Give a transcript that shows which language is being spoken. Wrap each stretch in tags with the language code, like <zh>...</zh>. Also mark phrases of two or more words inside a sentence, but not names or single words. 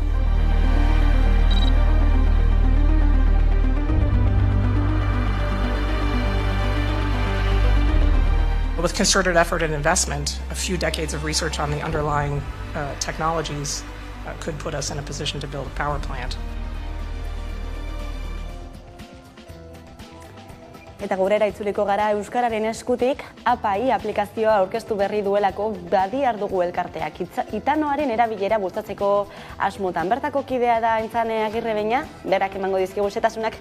<en>With concerted effort and investment, a few decades of research on the underlying technologies could put us in a position to build a power plant.</en> <eu>Eta gurera itzuliko gara Euskararen eskutik, APAI aplikazioa aurkeztu berri duelako badiar dugu elkarteak. Itanoaren erabilera bultzatzeko asmotan. Bertako kidea da Aintzane Agirrebeña, berak emango dizkigu xetasunak.</eu>